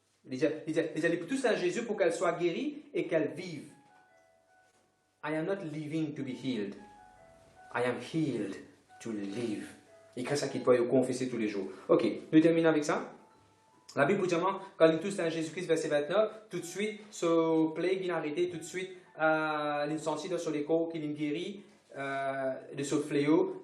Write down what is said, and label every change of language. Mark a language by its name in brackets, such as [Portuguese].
[French] Il dit tous à Jésus pour qu'elle soit guérie et qu'elle vive. [English] I am not living to be healed. I am healed to live. [French] Il écrit ça qu'il doit confesser tous les jours. Ok, nous terminons avec ça. La Bible dit quand il touche à Jésus-Christ, verset 29, tout de suite, ce plague il a arrêté, tout de suite, il est senti sur les corps qu'il est guéri de ce fléau.